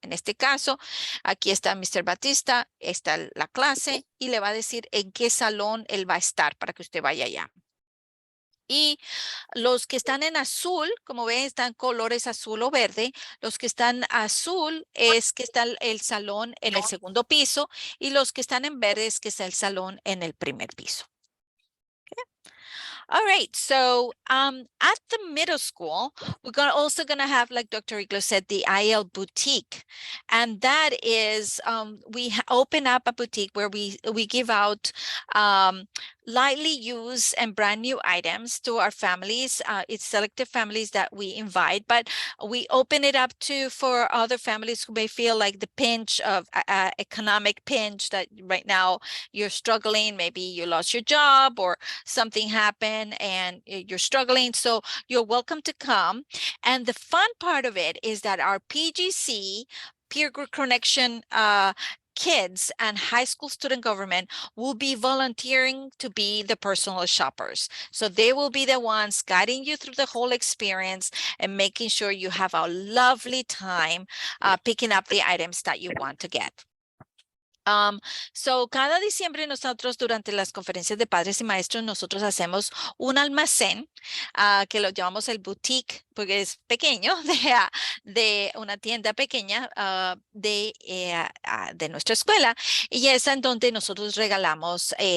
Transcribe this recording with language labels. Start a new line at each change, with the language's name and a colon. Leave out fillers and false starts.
Spanish: En este caso, aquí está Mr. Batista, está la clase y le va a decir en qué salón él va a estar para que usted vaya allá. Y los que están en azul, como ven, están colores azul o verde. Los que están azul es que está el salón en el segundo piso y los que están en verde es que está el salón en el primer piso.
English: All right, so at the middle school, we're also going to have, like Dr. Iglo said, the IL boutique. And that is, we open up a boutique where we give out lightly used and brand new items to our families. It's selective families that we invite, but we open it up for other families who may feel like the pinch of economic pinch that right now you're struggling. Maybe you lost your job or something happened and you're struggling. So you're welcome to come. And the fun part of it is that our PGC, Peer Group Connection kids and high school student government will be volunteering to be the personal shoppers. So they will be the ones guiding you through the whole experience and making sure you have a lovely time picking up the items that you want to get.
Spanish: So cada diciembre nosotros durante las conferencias de padres y maestros nosotros hacemos un almacén que lo llamamos el boutique porque es pequeño de una tienda pequeña de nuestra escuela y es en donde nosotros regalamos